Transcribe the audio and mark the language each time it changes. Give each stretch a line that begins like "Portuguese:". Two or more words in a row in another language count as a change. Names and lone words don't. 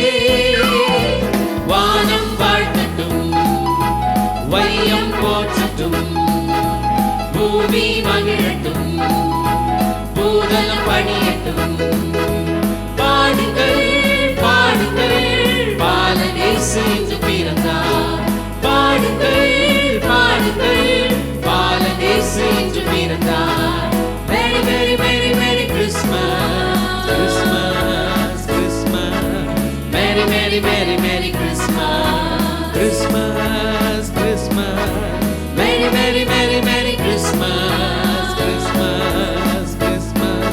Tamil: வானம் வாழ்த்தட்டும், வையம் போற்றட்டும், பூமி மகிழட்டும், பூதலம் பணியட்டும். பாடுங்கள் பாடுங்கள், பாலனேசு இன்று பிறந்தார். பாடுங்கள் பாடுங்கள், பாலனேசு இன்று பிறந்தார்.
English: Merry Merry Merry Merry Christmas, Christmas, Christmas. Merry Merry Merry Merry Christmas, Christmas, Christmas. Merry Merry Merry Merry Christmas, Christmas, Christmas.